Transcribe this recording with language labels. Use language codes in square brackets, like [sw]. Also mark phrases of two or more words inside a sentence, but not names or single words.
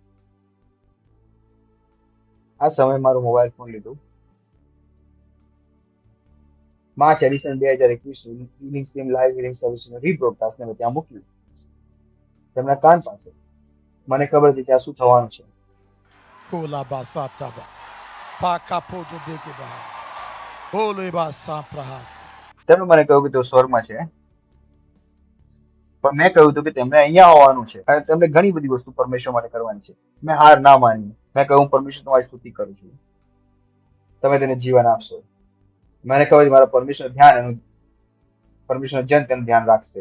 [gu] આ સમયે મારું મોબાઈલ ફોન લીધું. [en] March edition [gu] 2021 હીલિંગ સ્ટ્રીમ લાઈવ હીલિંગ સર્વિસનું રીબ્રોડકાસ્ટને મેં ત્યાં મૂક્યું તેમના કાન પાસે. મને ખબર હતી ત્યાં શું થવાનું છે. Kola basataba. Pakapoto bekeba. Ole basaprahas. તેમણે મને કહ્યું કે તેઓ સ્વર્ગમાં છે, પણ મેં કહ્યું હતું કે તેમને અહીંયા આવવાનું છે અને તેમને ઘણી બધી વસ્તુ પરમેશ્વર માટે કરવાની છે. મેં હાર ના માની. મેં કહ્યું, પરમેશ્વર તમારી સ્તુતિ કરું છું, તમે તેને જીવન આપશો. મને ખબર મારા પરમેશ્વરનું જન તેનું ધ્યાન રાખશે.